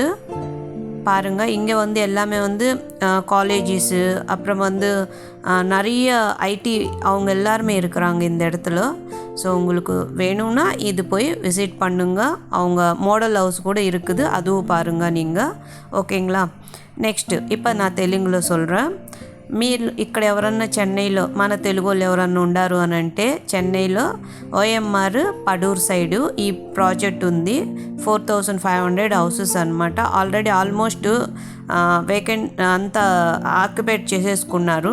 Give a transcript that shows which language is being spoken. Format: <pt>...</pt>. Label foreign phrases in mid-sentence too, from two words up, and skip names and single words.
<ta>பாருங்கள், இங்கே வந்து எல்லாமே வந்து காலேஜஸு, அப்புறம் வந்து நிறைய ஐடி அவங்க எல்லாருமே இருக்கிறாங்க இந்த இடத்துல. ஸோ உங்களுக்கு வேணும்னா இது போய் விசிட் பண்ணுங்க. அவங்க</ta> <en>model house</en> <ta>கூட இருக்குது, அதுவும் பாருங்கள் நீங்கள்.</ta> <te>ఓకేங்களா? నెక్స్ట్ ఇప్పుడు నా తెలుగులో சொல்கிறேன். మీరు ఇక్కడ ఎవరన్నా చెన్నైలో మన తెలుగు వాళ్ళు ఎవరన్నా ఉండారు అని అంటే చెన్నైలో OMR పడూర్ సైడు ఈ ప్రాజెక్ట్ ఉంది. 4500 హౌసెస్ అనమాట.</te> <en>already almost vacant</en> <te>అంతా ఆక్యుపేట్ చేసేసుకున్నారు.</te>